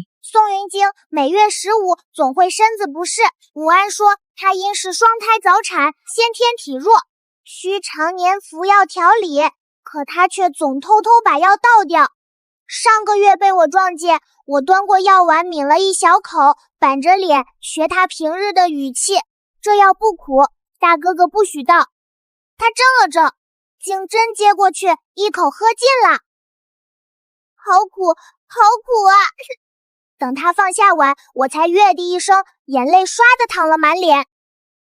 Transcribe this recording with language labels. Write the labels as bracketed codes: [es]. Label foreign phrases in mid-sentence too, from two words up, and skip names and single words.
[zh] 宋雲京每月15總會身子不適，武安說他因是雙胎早產，先天體弱，需常年服藥調理，可他卻總偷偷把藥倒掉。上個月被我撞見，我端過藥丸抿了一小口，板着臉學他平日的語氣，這藥不苦，大哥哥不許倒。他怔了怔，竟真接過去一口喝盡了。好苦，好苦啊！等他放下碗，我才躍地一聲，眼淚唰地淌了滿臉。